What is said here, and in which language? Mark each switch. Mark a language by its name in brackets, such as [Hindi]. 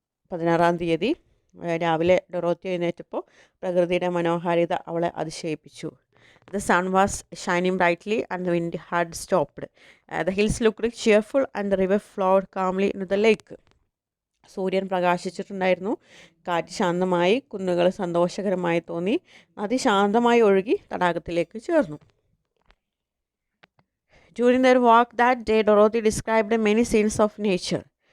[Malayalam] 16-ാം തീയതി രാവിലെ ഡൊറോത്തി എഴുന്നേറ്റപ്പോൾ പ്രകൃതിയുടെ മനോഹാരിത അവളെ അതിശയിപ്പിച്ചു. [English] The sun was shining brightly and the wind had stopped. The hills looked cheerful and the river flowed calmly into the lake. [Malayalam] സൂര്യൻ പ്രകാശിച്ചിട്ടുണ്ടായിരുന്നു, കാറ്റ് ശാന്തമായി, കുന്നുകൾ സന്തോഷകരമായി തോന്നി, നദി ശാന്തമായി ഒഴുകി തടാകത്തിലേക്ക് ചേർന്നു. [English] During their walk that day, Dorothy described many scenes of nature.